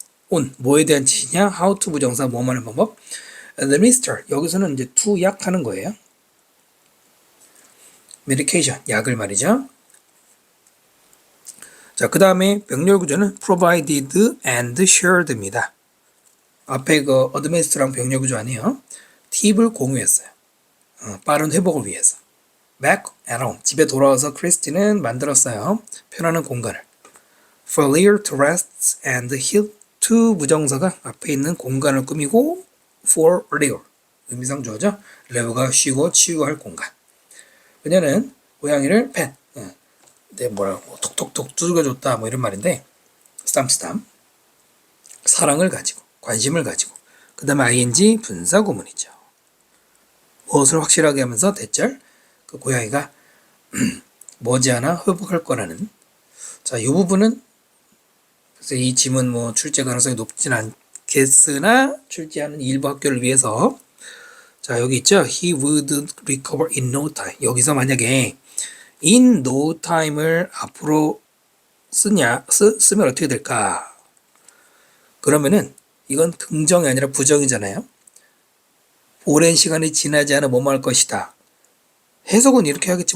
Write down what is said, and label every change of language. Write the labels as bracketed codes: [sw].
[ko] on 뭐에 대한 지시냐? how to 부정사 뭐뭐 하는 방법. administer 여기서는 이제 to 약하는 거예요. medication 약을 말이죠. 자, 그 다음에 병렬 구조는 provided and shared입니다. 앞에 그 administer랑 병렬 구조 아니에요. 팁을 공유했어요. 빠른 회복을 위해서. [en] back at home [ko] 집에 돌아와서 크리스티는 만들었어요. 편안한 공간을. [en] for Lear to rest and heal [ko] to 부정사가 앞에 있는 공간을 꾸미고 for Leo 의미상 주어죠. 레오가 쉬고 치유할 공간. 그녀는 고양이를 펫, 뭐라고 톡톡톡 두들겨줬다 뭐 이런 말인데 스탐스탐 사랑을 가지고 관심을 가지고 그 다음에 ing 분사 구문이죠. 무엇을 확실하게 하면서 대절 그 고양이가 머지않아 회복할 거라는. 자, 이 부분은 그래서 이 짐은 뭐 출제 가능성이 높진 않겠으나 출제하는 일부 학교를 위해서 자 여기 있죠. [en] He would recover in no time. [ko] 여기서 만약에 in no time을 앞으로 쓰면 어떻게 될까? 그러면은 이건 긍정이 아니라 부정이잖아요. 오랜 시간이 지나지 않아 뭐뭐 할 것이다. 해석은 이렇게 하겠지.